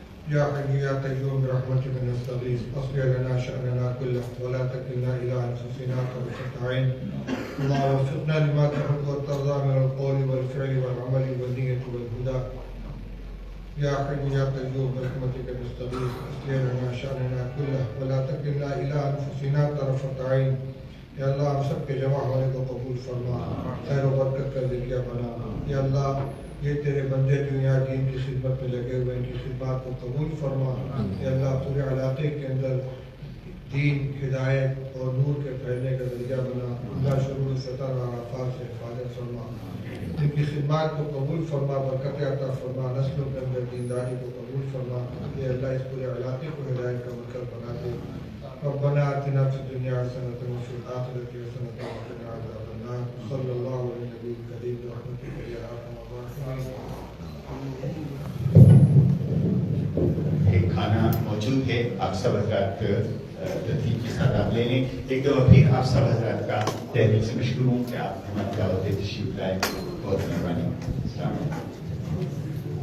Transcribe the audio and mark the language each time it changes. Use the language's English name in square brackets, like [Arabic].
[Arabic] يا حي يا قيوم برحمتك نستغيث اصلح لنا شأننا كله ولا تكلنا إلى أنفسنا طرفة عين. اللهم وفقنا لما تحب وترضى من القول والفعل والعمل والنية والهدى. يا حي يا قيوم برحمتك نستغيث اصلح لنا شأننا كله ولا تكلنا إلى أنفسنا طرفة عين. [Urdu] یا اللہ ہم سب کے جمع ہونے کو قبول فرما، خیر و برکت کا ذریعہ بنا۔ یا اللہ یہ تیرے بندے جو یہاں دین کی خدمت میں لگے ہوئے ان کی خدمات کو قبول فرما۔ یا اللہ پورے علاقے کے اندر دین، ہدایت اور نور کے پھیلنے کا ذریعہ بنا۔ اللہ شرور فتن اور آفات سے حفاظت فرما، ان کی خدمات کو قبول فرما، برکت عطا فرما، نسلوں کے اندر دینداری کو قبول فرما۔ یا اللہ اس پورے علاقے کو ہدایت کا مرکز بنا دے۔ [Arabic] ربنا آتنا في الدنيا حسنة وفي الآخرة حسنة وقنا عذاب النار. صلى الله على النبي الكريم برحمتك يا أرحم الراحمين. [Urdu] ایک کھانا موجود ہے، آپ سب حضرات ترتیب کے ساتھ آپ لے لیں۔ ایک دفعہ پھر آپ سب حضرات کا تحریک سے مشکور ہوں کہ آپ ہماری دعوت تشریف لائے۔ بہت مہربانی۔ السلام علیکم۔